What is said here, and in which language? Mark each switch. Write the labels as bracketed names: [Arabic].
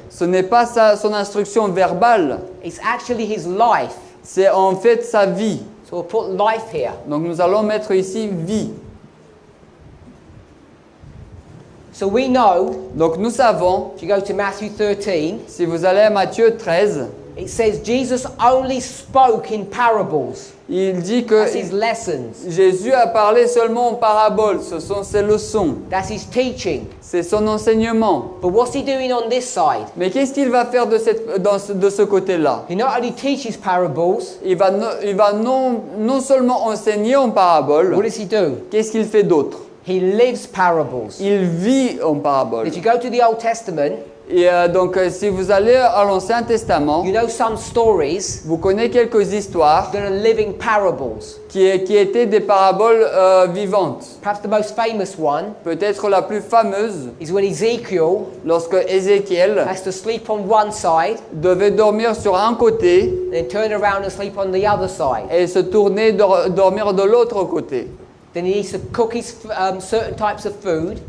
[French] ce n'est pas son instruction verbale, [English] it's actually his life. [French] c'est en fait sa vie. [English] So we'll put life here. [French] Donc nous allons mettre ici vie. [English] So we know, [French] Donc nous savons, [English] if you go to Matthew 13, [French] si vous allez à Matthieu 13, [English] it says Jesus only spoke in parables. [French] il dit [English] That's [French] que [English] his lessons. [French] Jésus a parlé seulement en paraboles, ce sont ses leçons, [English] That's his teaching. [French] c'est son enseignement. [English] But what's he doing on this side? [French] Mais qu'est-ce qu'il va faire de ce côté-là? [English] He not only teaches parables, [French] Il va non seulement enseigner en [English] what [French] paraboles, [English] does he do? [French] qu'est-ce qu'il fait d'autre? [English] He lives parables. [French] Il vit en paraboles. [English] If you go to the Old Testament, [French] Et donc si vous allez à l'Ancien Testament, [English] you know some stories [French] vous connaissez quelques histoires [English] that are living parables. [French] qui étaient des paraboles vivantes. [English] Perhaps the most famous one [French] Peut-être la plus fameuse, [English] is when Ezekiel [French] lorsque Ézéchiel [English] has to sleep on one side [French] devait dormir sur un côté [English] and then turn around and sleep on the other side. [French] et se tourner dormir de l'autre côté. [English] Then he needs to cook his certain types of food.